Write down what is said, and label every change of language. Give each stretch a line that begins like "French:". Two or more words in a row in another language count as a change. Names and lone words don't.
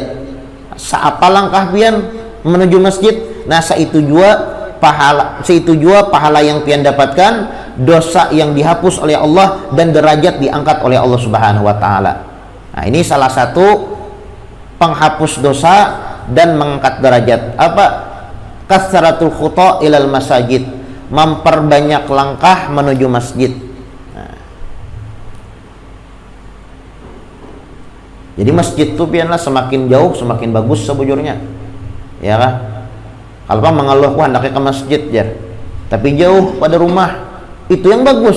Banjar: Seapa langkah pian menuju masjid, nah seitu jua pahala yang pian dapatkan, dosa yang dihapus oleh Allah, dan derajat diangkat oleh Allah
Arabic: Subhanahu wa taala.
Indonesian: Nah, ini salah satu penghapus dosa dan mengangkat derajat.
Banjar: Apa?
Arabic: Kasratul khuta ilal masajid,
Indonesian: memperbanyak langkah menuju masjid.
Banjar: Jadi masjid itu pianlah semakin jauh semakin bagus sebujurnya, ya kan? Kalau kan mengeluh wah hendaknya ke masjid jar, tapi jauh pada rumah itu yang bagus.